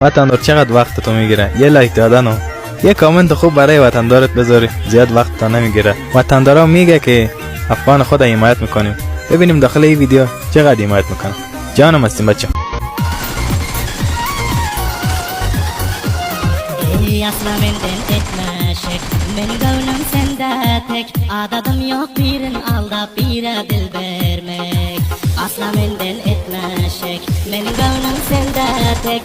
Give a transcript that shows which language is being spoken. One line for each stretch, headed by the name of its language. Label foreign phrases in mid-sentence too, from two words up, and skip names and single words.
Persian: وطندار چقدر وقت تو میگیره؟ یه لایک دادن یه کامنت خوب برای وطندارت بذاری، زیاد وقت تا نمیگیره. وطندارا میگه که افغان خود حمایت میکنیم. ببینیم داخل این ویدیو چقدر حمایت میکنه. جانم هستیم بچه.
Azerbaijani: Asla menden etme şek, ben gönlüm sende tek. Adadım yok birin aldap bire dil vermek. Asla menden etme şek, ben gönlüm sende tek.